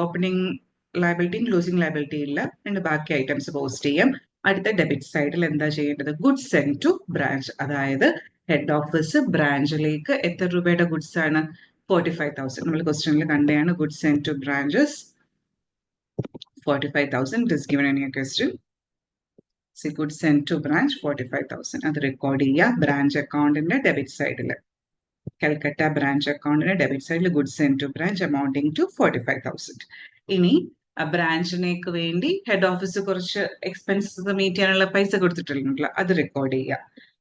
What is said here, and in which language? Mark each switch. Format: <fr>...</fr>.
<ml>Opening ലയബിലിറ്റിയും closing liability ഇല്ല. ബാക്കി items post ചെയ്യാം. അടുത്ത ഡെബിറ്റ് സൈഡിൽ എന്താ ചെയ്യേണ്ടത്? Goods send two branch. അതായത് ഹെഡ് ഓഫീസ് ബ്രാഞ്ചിലേക്ക് എത്ര രൂപയുടെ ഗുഡ്സ് ആണ്? 45,000. നമ്മൾ ക്വസ്റ്റ്യനിൽ കണ്ടതാണ് goods send to branches 45,000.</ml> <en>It is given in your question. See, goods sent to branch 45,000.</en> <ml>അത് റെക്കോർഡ് ചെയ്യുക ബ്രാഞ്ച് അക്കൗണ്ടിന്റെ ഡെബിറ്റ് സൈഡിൽ. കൽക്കട്ട ബ്രാഞ്ച് അക്കൗണ്ടിന്റെ ഡെബിറ്റ് സൈഡിൽ goods send two branch amounting to 45,000. ഇനി ബ്രാഞ്ചിനേക്ക് വേണ്ടി ഹെഡ് ഓഫീസ് കുറച്ച് എക്സ്പെൻസസ് മീറ്റ് ചെയ്യാനുള്ള പൈസ കൊടുത്തിട്ടുണ്ടല്ലോ, അത് റെക്കോർഡ് ചെയ്യുക.</ml>